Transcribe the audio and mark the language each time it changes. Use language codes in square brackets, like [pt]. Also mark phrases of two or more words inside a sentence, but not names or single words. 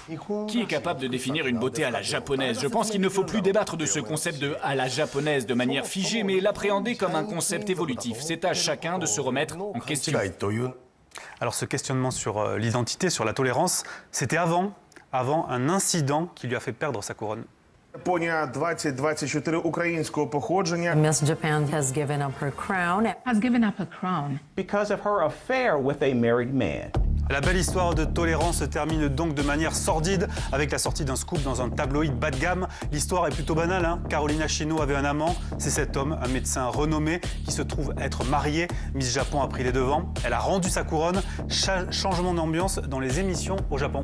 [fr] Qui est capable de définir une beauté à la japonaise? Je pense qu'il ne faut plus débattre de ce concept de à la japonaise de manière figée, mais l'appréhender comme un concept évolutif. C'est à chacun de se remettre en question. Alors ce questionnement sur l'identité, sur la tolérance, c'était avant un incident qui lui a fait perdre sa couronne. [uk] Японія 2024 українського походження. [en] Miss Japan has given up her crown. Has given up her crown. Because of her affair with a married man. [fr] La belle histoire de tolérance se termine donc de manière sordide avec la sortie d'un scoop dans un tabloïd bas de gamme. L'histoire est plutôt banale, hein. Carolina Chino avait un amant, c'est cet homme, un médecin renommé qui se trouve être marié. Miss Japon a pris les devants, elle a rendu sa couronne. Changement d'ambiance dans les émissions au Japon.